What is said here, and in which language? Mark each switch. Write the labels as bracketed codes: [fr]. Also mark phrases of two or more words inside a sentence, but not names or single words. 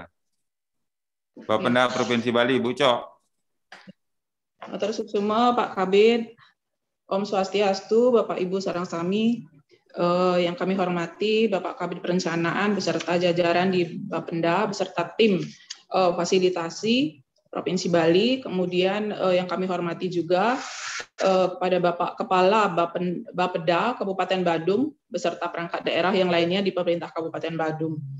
[id] Bapenda Provinsi Bali, Bu Cok. [ban] Matur suksuma Pak Kabid. Om Swastiastu, [id] Bapak Ibu [ban] sareng sami, [id] yang kami hormati Bapak Kabid Perencanaan beserta jajaran di Bapenda beserta tim fasilitasi Provinsi Bali, kemudian yang kami hormati juga kepada Bapak Kepala Bapeda Kabupaten Badung beserta perangkat daerah yang lainnya di pemerintah Kabupaten Badung.